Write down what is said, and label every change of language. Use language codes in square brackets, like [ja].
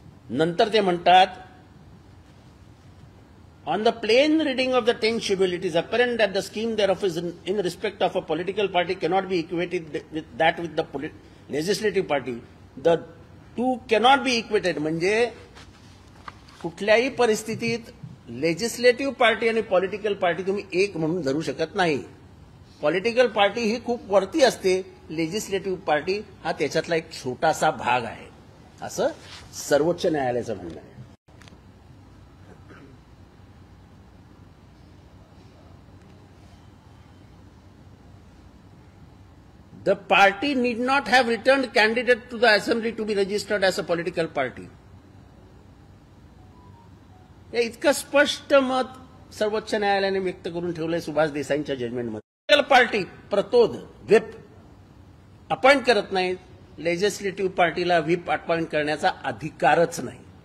[mr] नंतर ते म्हणतात [en] on the plain reading of the 10th schedule, it is apparent that the scheme thereof is in respect of a political party cannot be equated with that with the legislative party. The two cannot be equated. [mr] म्हणजे कुठल्याही परिस्थितीत legislative party आणि political party तुम्ही एक म्हणून धरू शकत नाही. पॉलिटिकल पार्टी ही खूप वरती असते, लेजिस्लेटिव्ह पार्टी हा त्याच्यातला एक छोटासा भाग आहे असं सर्वोच्च न्यायालयाचं म्हणणं आहे. [en] The party need not have returned candidate to the assembly to be registered as a political party. [mr] हे इतकं स्पष्ट मत सर्वोच्च न्यायालयाने व्यक्त करून ठेवलंय सुभाष देसाईंच्या जजमेंटमध्ये. पार्टी प्रतोद व्हिप अपॉइंट करत नाहीत. लेजिस्लेटिव्ह पार्टीला व्हिप अपॉइंट करण्याचा अधिकारच नाही.